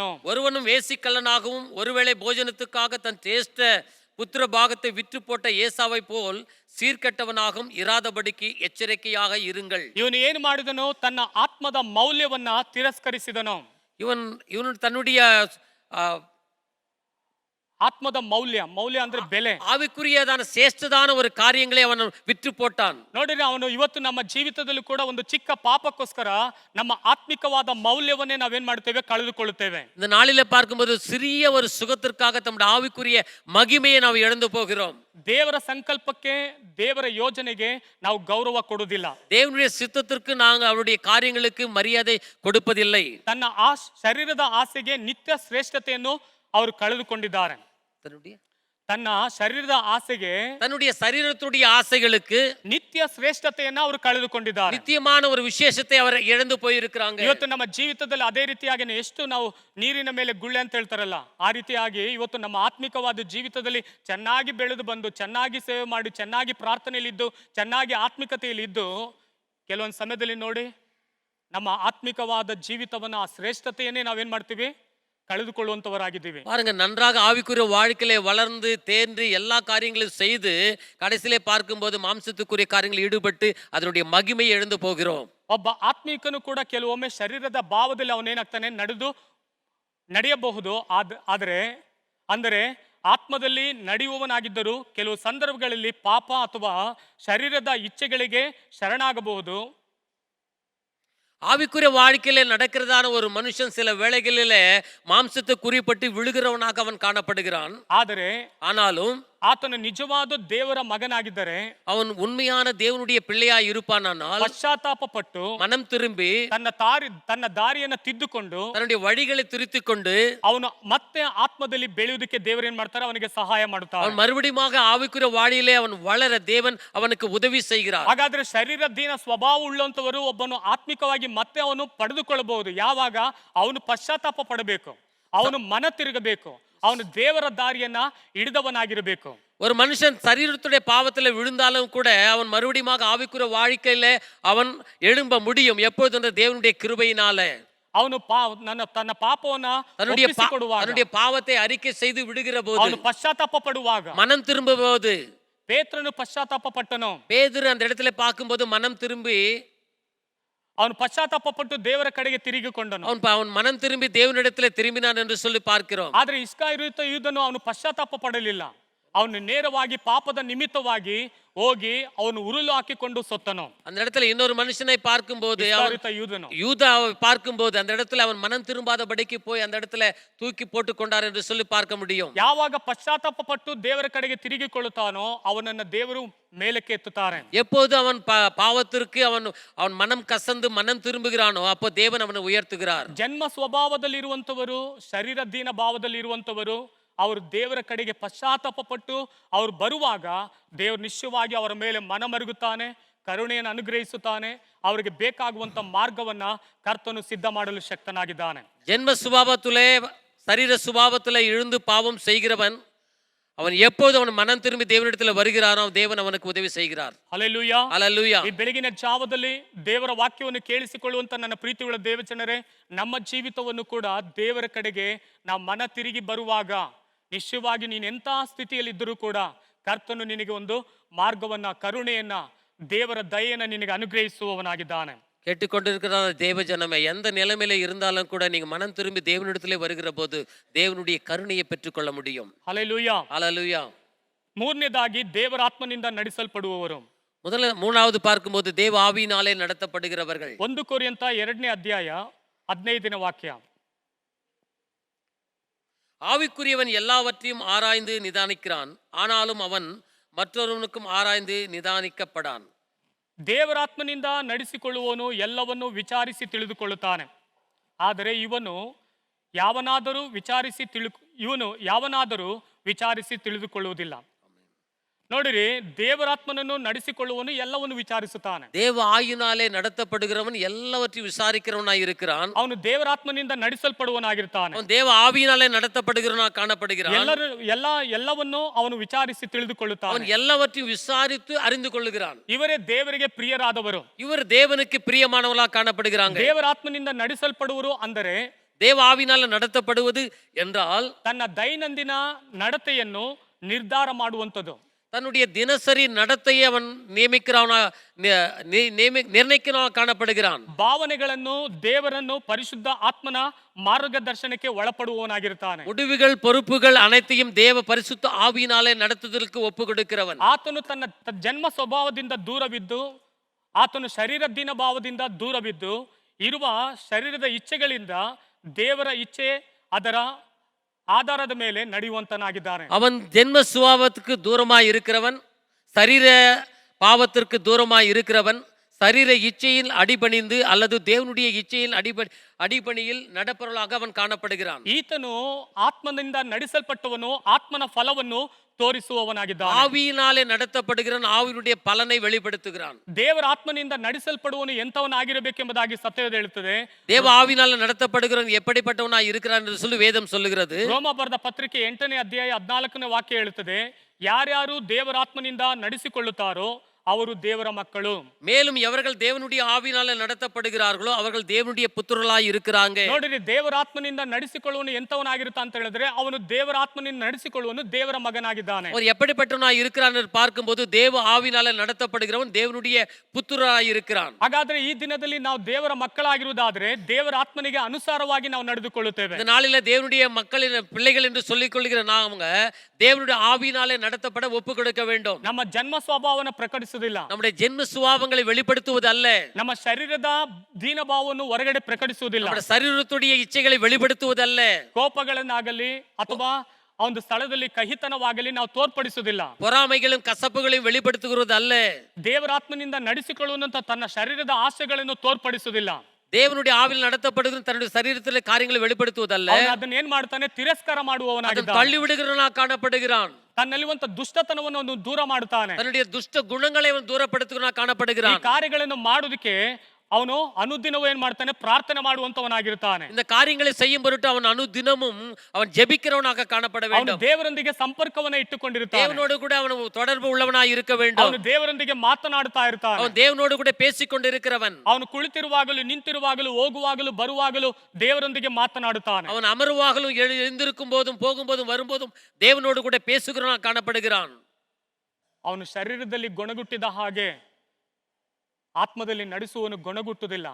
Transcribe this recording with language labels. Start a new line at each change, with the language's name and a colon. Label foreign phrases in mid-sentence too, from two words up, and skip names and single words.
Tamil: ஒருவனும் வேசிக்கல்லனாகவும் ஒருவேளை போஜனத்துக்காக தன் சேஷ்ட புத்திர பாகத்தை விற்று போட்ட ஏசாவை போல் சீர்கெட்டவனாகவும் இராதபடிக்கு ಎಚ್ಚರಿಕೆಯಾக இருங்கள்.
Kannada: ಇವನು ಏನು ಮಾಡಿದನು? ತನ್ನ ಆತ್ಮದ ಮೌಲ್ಯವನ್ನ ತಿರಸ್ಕರಿಸಿದನು. ಇವನು ತನ್ನುடைய ಆತ್ಮದ ಮೌಲ್ಯ ಅಂದ್ರೆ ಬೆಲೆ,
Tamil: ஆவிக்குரியதான ஸ்ரேஷ்டதான
Kannada: ஒரு காரியங்களை ಅವನು விற்று போட்டான். ನೋಡಿದ್ರೆ ಅವನು ಇವತ್ತು ನಮ್ಮ ಜೀವಿತದಲ್ಲಿ ಕೂಡ ಒಂದು ಚಿಕ್ಕ ಪಾಪಕ್ಕೋಸ್ಕರ ನಮ್ಮ ಆತ್ಮಿಕವಾದ ಮೌಲ್ಯವನ್ನೇ ನಾವೇನ್ ಮಾಡ್ತೇವೆ? ಕಳೆದುಕೊಳ್ಳುತ್ತೇವೆ.
Tamil: இந்த நாளில பார்க்கும்போது சிறிய ஒரு சுகத்திற்காக நம்முடைய ஆவிக்குரிய மகிமையை ನಾವು இழந்து போகிறோம்.
Kannada: ದೇವರ ಸಂಕಲ್ಪಕ್ಕೆ, ದೇವರ ಯೋಜನೆಗೆ ನಾವು ಗೌರವ ಕೊಡುವುದಿಲ್ಲ.
Tamil: தேவனுடைய சித்தத்திற்கு நாங்கள் அவருடைய காரியங்களுக்கு மரியாதை கொடுப்பதில்லை.
Kannada: ತನ್ನ ಶರೀರದ ಆಸೆಗೆ ನಿತ್ಯ ಶ್ರೇಷ್ಠತೆಯನ್ನು ಅವರು ಕಳೆದುಕೊಂಡಿದ್ದಾರೆ. ತನ್ನ ಶರೀರದ ಆಸೆಗೆ,
Tamil: தன்னுடைய சரீரத்துடைய ஆசைகளுக்கு
Kannada: ನಿತ್ಯ ಶ್ರೇಷ್ಠತೆಯನ್ನು ಅವರು ಕಳೆದುಕೊಂಡಿದ್ದಾರೆ.
Tamil: ನಿತ್ಯமான ஒரு
Kannada: ವಿಶೇಷತೆ ಅವರು
Tamil: ಇழந்து போயிருக்கிறாங்க.
Kannada: ಇವತ್ತು ನಮ್ಮ ಜೀವಿತದಲ್ಲಿ ಅದೇ ರೀತಿಯಾಗಿ ಎಷ್ಟು ನಾವು ನೀರಿನ ಮೇಲೆ ಗುಳ್ಳೆ ಅಂತ ಹೇಳ್ತಾರಲ್ಲ, ಆ ರೀತಿಯಾಗಿ ಇವತ್ತು ನಮ್ಮ ಆತ್ಮಿಕವಾದ ಜೀವಿತದಲ್ಲಿ ಚೆನ್ನಾಗಿ ಬೆಳೆದು ಬಂದು, ಚೆನ್ನಾಗಿ ಸೇವೆ ಮಾಡಿ, ಚೆನ್ನಾಗಿ ಪ್ರಾರ್ಥನೆಯಲ್ಲಿ ಇದ್ದು, ಚೆನ್ನಾಗಿ ಆತ್ಮಿಕತೆಯಲ್ಲಿ ಇದ್ದು, ಕೆಲವೊಂದು ಸಮಯದಲ್ಲಿ ನೋಡಿ ನಮ್ಮ ಆತ್ಮಿಕವಾದ ಜೀವಿತವನ್ನ, ಆ ಶ್ರೇಷ್ಠತೆಯನ್ನೇ ನಾವೇನ್ ಮಾಡ್ತೀವಿ? கழுதுகொள்ளுவந்தவராகிದ್ದೀವಿ.
Tamil: பாருங்க, நன்றாக ஆவிக்குரிய வாழ்க்கையிலே வளர்ந்து தேர்ந்து எல்லா காரியங்களையும் செய்து கடைசியிலே பார்க்கும்போது மாம்சத்துக்குரிய காரியங்களில் ஈடுபட்டு அதனுடைய மகிமையை இழந்து போகிறோம்.
Kannada: ಒಬ್ಬ ಆತ್ಮಿಕನು ಕೂಡ ಕೆಲವೊಮ್ಮೆ ಶರೀರದ ಭಾವದಲ್ಲಿ ಅವನೇನಾಗ್ತಾನೆ? ನಡೆಯಬಹುದು. ಅಂದರೆ ಆತ್ಮದಲ್ಲಿ ನಡೆಯುವವನಾಗಿದ್ದರೂ ಕೆಲವು ಸಂದರ್ಭಗಳಲ್ಲಿ ಪಾಪ ಅಥವಾ ಶರೀರದ ಇಚ್ಛೆಗಳಿಗೆ ಶರಣಾಗಬಹುದು.
Tamil: ஆவிக்குரிய வாழ்க்கையில நடக்கிறதான ஒரு மனுஷன் சில வேளைகளிலே மாம்சத்தை குறிப்பட்டு விழுகிறவனாக அவன் காணப்படுகிறான். ஆனாலும்
Kannada: ಆತನು ನಿಜವಾದ ದೇವರ ಮಗನಾಗಿದ್ದರೆ,
Tamil: ಅವನು ಉண்மையான ದೇವನುடைய பிள்ளையாய் இருப்பானானால்
Kannada: ಪಶ್ಚಾತ್ತಾಪ ಪಟ್ಟು
Tamil: மனம் திரும்பಿ
Kannada: ತನ್ನ ದಾರಿಯನ್ನು ತಿದ್ದುಕೊಂಡು
Tamil: தன்னுடைய வழிகளை திருத்திக்கொண்டு
Kannada: ಅವನು ಮತ್ತೆ ಆತ್ಮದಲ್ಲಿ ಬೆಳೆಯುವುದಕ್ಕೆ ದೇವರು ಏನ್ ಮಾಡ್ತಾರೆ? ಅವನಿಗೆ ಸಹಾಯ ಮಾಡುತ್ತಾರೆ.
Tamil: அவன் மறுபடியுமாக ஆவிக்குரிய வாழ்க்கையிலே அவன் வளர தேவன் அவனுக்கு உதவி செய்கிறார்.
Kannada: ಹಾಗಾದ್ರೆ ಶರೀರದೀನ ಸ್ವಭಾವ ಉಳ್ಳಂತವರು ಒಬ್ಬನು ಆತ್ಮಿಕವಾಗಿ ಮತ್ತೆ ಅವನು ಪಡೆದುಕೊಳ್ಳಬಹುದು. ಯಾವಾಗ ಅವನು ಪಶ್ಚಾತ್ತಾಪ ಪಡಬೇಕು, ಅವನು ಮನ ತಿರುಗಬೇಕು, ಅವನು ದೇವರ ದಾರಿಯನ್ನ ಹಿಡಿದವನಾಗಿರಬೇಕು.
Tamil: ஒரு மனுஷன் சரீரத்துடைய பாவத்தில் விழுந்தாலும் கூட அவன் மறுபடியும் ஆவிக்குரிய வாழ்க்கையில அவன் எழும்ப முடியும். எப்பொழுது? தேவனுடைய கிருபையினால.
Kannada: ಅವನು ತನ್ನ ಪಾಪವನ್ನ
Tamil: தன்னுடைய பாவத்தை அறிக்கை செய்து விடுகிற போது,
Kannada: ಅವನು ಪಶ್ಚಾತ್ತಾಪ ಪಡುವಾಗ,
Tamil: மனம் திரும்பும்போது,
Kannada: ಪೇತ್ರನು ಪಶ್ಚಾತ್ತಾಪ ಪಟ್ಟನು.
Tamil: பேதுரு அந்த இடத்துல பார்க்கும்போது மனம் திரும்பி
Kannada: ಅವನು ಪಶ್ಚಾತ್ತಾಪ ಪಟ್ಟು ದೇವರ ಕಡೆಗೆ ತಿರುಗಿಕೊಂಡನು. ಅವನು ಮನಂ ತಿರುಗಿ
Tamil: ದೇವನಿಡத்தில் திரும்பினான் என்று சொல்லி பார்க்கிறோம்.
Kannada: ಆದರೆ ಇಸ್ಕರಿಯೋತ ಯೂದನು ಅವನು ಪಶ್ಚಾತ್ತಾಪ ಪಡಲಿಲ್ಲ. ಅವನು ನೇರವಾಗಿ ಪಾಪದ ನಿಮಿತ್ತವಾಗಿ ಹೋಗಿ ಅವನು ಉರುಳು ಹಾಕಿಕೊಂಡು ಸತ್ತನು.
Tamil: அந்த இடத்துல இன்னொரு மனுஷனை பார்க்கும்போது, யூதா பார்க்கும்போது அந்த இடத்துல அவன் மனம் திரும்பாதபடிக்கு போய் அந்த இடத்துல தூக்கி போட்டு கொண்டார் என்று சொல்லி பார்க்க முடியும்.
Kannada: ಯಾವಾಗ ಪಶ್ಚಾತ್ತಾಪ ಪಟ್ಟು ದೇವರ ಕಡೆಗೆ ತಿರುಗಿಕೊಳ್ಳುತ್ತಾನೋ ಅವನನ್ನ ದೇವರು ಮೇಲಕ್ಕೆ ಎತ್ತುತ್ತಾರೆ.
Tamil: எப்போது அவன் பாவத்திற்கு அவன் மனம் கசந்து மனம் திரும்புகிறானோ அப்போ தேவன் ಅವனை உயர்த்துகிறார்.
Kannada: ಜನ್ಮ ಸ್ವಭಾವದಲ್ಲಿ ಇರುವಂತವರು, ಶರೀರದೀನ ಭಾವದಲ್ಲಿ ಇರುವಂತವರು ಅವರು ದೇವರ ಕಡೆಗೆ ಪಶ್ಚಾತ್ತಾಪ ಪಟ್ಟು ಅವರು ಬರುವಾಗ ದೇವರು ನಿಶ್ಚಯವಾಗಿ ಅವರ ಮೇಲೆ ಮನಮರುಗುತ್ತಾನೆ, ಕರುಣೆಯನ್ನು ಅನುಗ್ರಹಿಸುತ್ತಾನೆ. ಅವರಿಗೆ ಬೇಕಾಗುವಂತ ಮಾರ್ಗವನ್ನ ಕರ್ತನು ಸಿದ್ಧ ಮಾಡಲು ಶಕ್ತನಾಗಿದ್ದಾನೆ.
Tamil: ஜென்ம சுபாவத்திலே, சரீர சுபாவத்திலே இழுந்து பாவம் செய்கிறவன் அவன் எப்போது அவன் மனம் திரும்பி தேவனிடத்தில் வருகிறானோ தேவன் ಅವನಿಗೆ ಉದವಿ செய்கிறார்.
Kannada: ಹಲ್ಲೆಲೂಯಾ, ಹಲ್ಲೆಲೂಯಾ. ಈ ಬೆಳಗಿನ ಜಾವದಲ್ಲಿ ದೇವರ ವಾಕ್ಯವನ್ನು ಕೇಳಿಸಿಕೊಳ್ಳುವಂತ ನನ್ನ ಪ್ರೀತಿಯುಳ್ಳ ದೇವಜನರೇ, ನಮ್ಮ ಜೀವಿತವನ್ನು ಕೂಡ ದೇವರ ಕಡೆಗೆ ನಾವು ಮನ ತಿರುಗಿ ಬರುವಾಗ ನಿಶ್ಚಯವಾಗಿ ನೀನು ಎಂಥ ಸ್ಥಿತಿಯಲ್ಲಿದ್ದರೂ ಕೂಡ ಕರ್ತನು ನಿನಗೆ ಒಂದು ಮಾರ್ಗವನ್ನ, ಕರುಣೆಯನ್ನ, ದೇವರ ದಯೆಯನ್ನು ನಿನಗೆ ಅನುಗ್ರಹಿಸುವವನಾಗಿದ್ದಾನೆ.
Tamil: கேட்டுக்கொண்டிருக்கிற தேவ ஜனமே, எந்த நிலைமையில இருந்தாலும் கூட நீங்க மனம் திரும்பி தேவனிடத்திலே வருகிற போது தேவனுடைய கருணையை பெற்றுக்கொள்ள முடியும். ஹல்லேலூயா, ஹல்லேலூயா.
Kannada: ಮೂರನೇದಾಗಿ ದೇವರ ಆತ್ಮನಿಂದ ನಡೆಸಲ್ಪಡುವವರು.
Tamil: மூணாவது பார்க்கும்போது தேவ ஆவியினாலே நடத்தப்படுகிறவர்கள்.
Kannada: 1 ಕೊರಿಂಥ 2ನೇ ಅಧ್ಯಾಯ 15ನೇ ವಾಕ್ಯ.
Tamil: ஆவிக்குரியவன் எல்லாவற்றையும் ஆராய்ந்து நிதானிக்கிறான், ஆனாலும் அவன் மற்றொருவனுக்கும் ஆராய்ந்து நிதானிக்கப்படான்.
Kannada: ದೇವರಾತ್ಮನಿಂದ ನಡೆಸಿಕೊಳ್ಳುವವನು ಎಲ್ಲವನ್ನು ವಿಚಾರಿಸಿ ತಿಳಿದುಕೊಳ್ಳುತ್ತಾನೆ. ಆದರೆ ಇವನು ಯಾವನಾದರೂ ವಿಚಾರಿಸಿ ತಿಳಿದುಕೊಳ್ಳುವುದಿಲ್ಲ. ನೋಡಿರಿ, ದೇವರಾತ್ಮನನ್ನು ನಡೆಸಿಕೊಳ್ಳುವವನು ಎಲ್ಲವನ್ನು ವಿಚಾರಿಸುತ್ತಾನೆ.
Tamil: தேவ ஆவியினாலே நடத்தப்படுகிறவன் எல்லாவற்றையும் விசாரிக்கிறவனாய் இருக்கிறான்.
Kannada: ಅವನು ದೇವರಾತ್ಮನಿಂದ ನಡೆಸಲ್ಪಡುವನಾಗಿರ್ತಾನೆ.
Tamil: அவன் தேவ ஆவியினாலே நடத்தப்படுகிறவனாக காணப்படுகிறான்.
Kannada: ಎಲ್ಲವನ್ನು ಅವನು ವಿಚಾರಿಸಿ ತಿಳಿದುಕೊಳ್ಳುತ್ತಾನೆ.
Tamil: அவன் எல்லாவற்றையும் விசாரித்து அறிந்து கொள்ளுகிறான்.
Kannada: ಇವರೇ ದೇವರಿಗೆ ಪ್ರಿಯರಾದವರು.
Tamil: இவர் தேவனுக்கு பிரியமானவர்களாக காணப்படுகிறாங்க.
Kannada: ದೇವರಾತ್ಮನಿಂದ ನಡೆಸಲ್ಪಡುವರು ಅಂದರೆ
Tamil: தேவ ஆவியினால நடத்தப்படுவது என்றால்
Kannada: ತನ್ನ ದೈನಂದಿನ ನಡತೆಯನ್ನು ನಿರ್ಧಾರ ಮಾಡುವಂಥದ್ದು.
Tamil: தன்னுடைய தினசரி நடத்தையை அவன் நிர்ணயிக்கிறவனாக காணப்படுகிறான்.
Kannada: ಭಾವನೆಗಳನ್ನು, ದೇವರನ್ನು, ಪರಿಶುದ್ಧ ಆತ್ಮನ ಮಾರ್ಗದರ್ಶನಕ್ಕೆ ಒಳಪಡುವವನಾಗಿರ್ತಾನೆ.
Tamil: முடிவுகள், பொறுப்புகள் அனைத்தையும் தேவ பரிசுத்த ஆவியினாலே நடத்துவதற்கு ಒಪ್ಪು கொடுக்கிறவன்.
Kannada: ಆತನು ತನ್ನ ಜನ್ಮ ಸ್ವಭಾವದಿಂದ ದೂರವಿದ್ದು, ಆತನು ಶರೀರದೀನ ಭಾವದಿಂದ ದೂರವಿದ್ದು ಇರುವ ಶರೀರದ ಇಚ್ಛೆಗಳಿಂದ ದೇವರ ಇಚ್ಛೆ ಅದರ
Tamil: ஆதாரத மேலே
Kannada: ನಡೆಯುವಂತನಾಗಿದ್ದಾನೆ.
Tamil: அவன் ஜென்ம சுபாவத்துக்கு தூரமாய் இருக்கிறவன், சரீர பாவத்திற்கு தூரமாய் இருக்கிறவன், சரீர இச்சையில் அடிபணிந்து அல்லது தேவனுடைய இச்சையில் அடிபணியில் நடப்பவர்களாக அவன் காணப்படுகிறான்.
Kannada: ಈತನು ಆತ್ಮನಿಂದ ನಡೆಸಲ್ಪಟ್ಟವನು, ಆತ್ಮನ ಫಲವನ್ನು ತೋರಿಸುವವನಾಗಿದ್ದಾನೆ.
Tamil: ஆவியினாலே நடத்தப்படுகிறான், ஆவியினுடைய பலனை வெளிப்படுத்துகிறான்.
Kannada: ದೇವರ ಆತ್ಮನಿಂದ ನಡೆಸಲ್ಪಡುವವನು ಎಂತವನಾಗಿರಬೇಕೆಂಬುದಾಗಿ ಸತ್ಯವೇದ ಹೇಳುತ್ತದೆ.
Tamil: தேவ ஆவியினாலே நடத்தப்படுகிறவன் எப்படிப்பட்டவனாய் இருக்கிறான் என்று சொல்லி வேதம் சொல்லுகிறது.
Kannada: ರೋಮ ಬರೆದ ಪತ್ರಿಕೆ 8ನೇ ಅಧ್ಯಾಯ 14ನೇ ವಾಕ್ಯ ಹೇಳುತ್ತದೆ, ಯಾರ್ಯಾರು ದೇವರಾತ್ಮನಿಂದ ನಡೆಸಿಕೊಳ್ಳುತ್ತಾರೋ ಅವರು ದೇವರ ಮಕ್ಕಳು.
Tamil: மேலும் எவர்கள் தேவனுடைய ஆவியினாலே நடத்தப்படுகிறார்களோ அவர்கள் தேவனுடைய புத்திரர்களாய் இருக்கிறாங்க.
Kannada: ನೋಡಿರಿ, ದೇವರಾತ್ಮನಿಂದ ನಡೆಸಿಕೊಳ್ಳುವನು ಎಂತವನಾಗಿರುತ್ತಾ ಅಂತ ಹೇಳಿದ್ರೆ ಅವನು ದೇವರಾತ್ಮನಿಂದ ನಡೆಸಿಕೊಳ್ಳುವನು ದೇವರ ಮಗನಾಗಿದ್ದಾನೆ.
Tamil: அவர் எப்படிப்பட்டவனாய் இருக்கிறான் என்று பார்க்கும்போது தேவ ஆவியினாலே நடத்தப்படுகிறவன் தேவனுடைய புத்திரராய் இருக்கிறான்.
Kannada: ಹಾಗಾದ್ರೆ ಈ ದಿನದಲ್ಲಿ ನಾವು ದೇವರ ಮಕ್ಕಳಾಗಿರುವುದಾದ್ರೆ ದೇವರ ಆತ್ಮನಿಗೆ ಅನುಸಾರವಾಗಿ ನಾವು ನಡೆದುಕೊಳ್ಳುತ್ತೇವೆ.
Tamil: இந்த நாளில தேவனுடைய மக்களின் பிள்ளைகள் என்று சொல்லிக் கொள்கிற நாம தேவனுடைய ஆவியினாலே நடத்தப்பட ஒப்பு கொடுக்க வேண்டும்.
Kannada: ನಮ್ಮ ಜನ್ಮ ಸ್ವಭಾವವನ್ನು ಪ್ರಕಟಿಸುವುದಿಲ್ಲ,
Tamil: நம்முடைய ஜென்ம சுபாவங்களை வெளிப்படுத்துவது அல்ல,
Kannada: ನಮ್ಮ ಶರೀರದ ದೀನಭಾವವನ್ನು ಹೊರಗಡೆ ಪ್ರಕಟಿಸುವುದಿಲ್ಲ,
Tamil: நம்முடைய சரீரத்துடைய இச்சைகளை வெளிப்படுத்துவது அல்ல,
Kannada: ಕೋಪಗಳನ್ನಾಗಲಿ ಅಥವಾ ಒಂದು ಸ್ಥಳದಲ್ಲಿ ಕಹಿತನವಾಗಲಿ ನಾವು ತೋರ್ಪಡಿಸುವುದಿಲ್ಲ,
Tamil: பொறாமைகளும் கசப்புகளையும் வெளிப்படுத்துகிறது அல்ல,
Kannada: ದೇವರಾತ್ಮನಿಂದ ನಡೆಸಿಕೊಳ್ಳುವಂತ ತನ್ನ ಶರೀರದ ಆಸೆಗಳನ್ನು ತೋರ್ಪಡಿಸುವುದಿಲ್ಲ.
Tamil: தேவனுடைய ஆவியில் நடத்தப்படுகிற தன்னுடைய சரீரத்திலே காரியங்களை வெளிப்படுத்துவதல்ல,
Kannada: ಅದನ್ನ ಏನ್ ಮಾಡ್ತಾನೆ, ತಿರಸ್ಕಾರ ಮಾಡುವವನಾಗಿದ್ದಾನೆ,
Tamil: தள்ளி விடுகிறவனாக காணப்படுகிறான்.
Kannada: ತನ್ನಲ್ಲಿರುವಂತ ದುಷ್ಟತನವನ್ನು ಅವನು ದೂರ ಮಾಡುತ್ತಾನೆ,
Tamil: தன்னுடைய துஷ்ட குணங்களை அவன் தூரப்படுத்துகிறவனாக காணப்படுகிறான்.
Kannada: ಈ ಕಾರ್ಯಗಳನ್ನು ಮಾಡುವುದಕ್ಕೆ ಅವನು ಅನುದಿನವೂ ಏನ್ ಮಾಡ್ತಾನೆ, ಪ್ರಾರ್ಥನೆ ಮಾಡುವಂತವನಾಗಿರ್ತಾನೆ.
Tamil: இந்த காரியங்களை செய்யும் பொருட்டு அவன் அனுதினமும் அவன் ஜெபிக்கிறவனாக காணப்பட
Kannada: ಅವನು
Tamil: வேண்டும்.
Kannada: ದೇವರೊಂದಿಗೆ ಸಂಪರ್ಕವನ್ನು ಇಟ್ಟುಕೊಂಡಿರ್ತಾನೆ,
Tamil: தேவனோடு கூட அவன் தொடர்பு உள்ளவனாய் இருக்க வேண்டும்.
Kannada: ಅವನು ದೇವರೊಂದಿಗೆ ಮಾತನಾಡುತ್ತಾ ಇರ್ತಾನೆ,
Tamil: அவன் தேவனோடு கூட பேசிக்கொண்டிருக்கிறவன்.
Kannada: ಅವನು ಕುಳಿತಿರುವಾಗಲೂ ನಿಂತಿರುವಾಗಲೂ ಹೋಗುವಾಗಲೂ ಬರುವಾಗಲೂ ದೇವರೊಂದಿಗೆ ಮಾತನಾಡುತ್ತಾನೆ.
Tamil: அவன் அமர்வாகலும் எழுந்திருக்கும் போதும் போகும்போதும் வரும்போதும் தேவனோடு கூட பேசுகிறவனாக காணப்படுகிறான்.
Kannada: ಅವನು ಶರೀರದಲ್ಲಿ ಗೊಣಗುಟ್ಟಿದ ಹಾಗೆ ಆತ್ಮದಲ್ಲಿ ನಡೆಸುವನು ಗೊಣಗುಟ್ಟುವುದಿಲ್ಲ.